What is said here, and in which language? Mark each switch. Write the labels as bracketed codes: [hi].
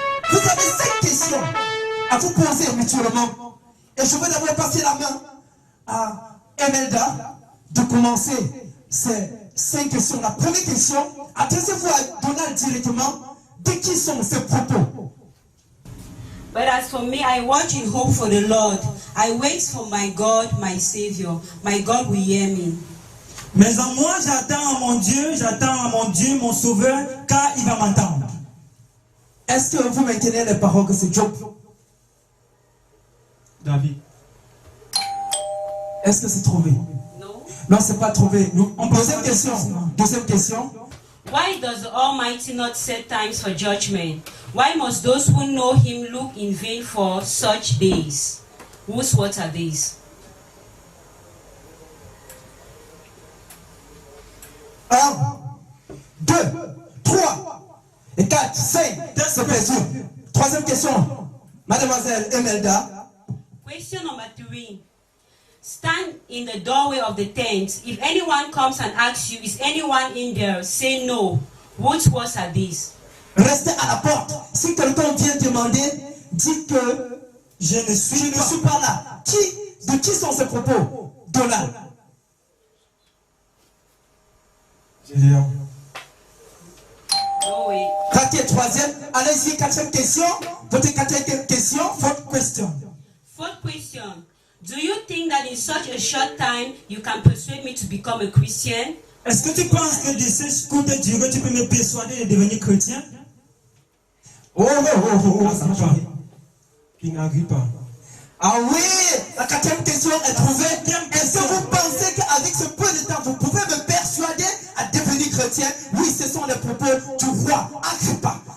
[fr] Vous avez 5 questions à vous poser mutuellement. Et je vais d'abord passer la main à Emelda de commencer ces 5 questions. La première question, adressez-vous à Donald directement. De qui sont ces propos? [en] But as for me, I watch in hope for the Lord. I wait for my God, my Savior. My God will hear me. [fr] Mais en moi, j'attends à mon Dieu, mon Sauveur, car il va m'entendre. Est-ce que vous maintenez les paroles que c'est Job? David. Est-ce que c'est trouvé? [en] No. [fr] Non, c'est pas trouvé. Deuxième à question. la question. Deuxième question. [en] Why does the Almighty not set times for judgment? Why must those who know Him look in vain for such days? Whose words are these? [fr] 1, 2, 3, et 4, 5. C'est perdu. Troisième question. Mademoiselle Emelda. [en] Question number 3. Stand in the doorway of the tent. If anyone comes and asks you, is anyone in there? Say no. Whose words are these? [fr] Restez à la porte. Si quelqu'un vient demander, dites que Je ne suis pas. pas là. De qui sont ces propos? Donald. Gédéon. [en] No way. [fr] Raté, troisième. Allez-y, quatrième question. Votre quatrième question. [en] Fourth question. Fourth question. Do you think that in such a short time you can persuade me to become a Christian? [fr] Est-ce que tu penses que de cette courte durée, tu peux me persuader de devenir chrétien? Ça va changer. [en] King Agrippa. [fr] Ah oui, la quatrième question est trouvée. Est-ce que vous pensez qu'avec ce peu de temps, vous pouvez me persuader à devenir chrétien? Oui, ce sont les propos du roi Agrippa.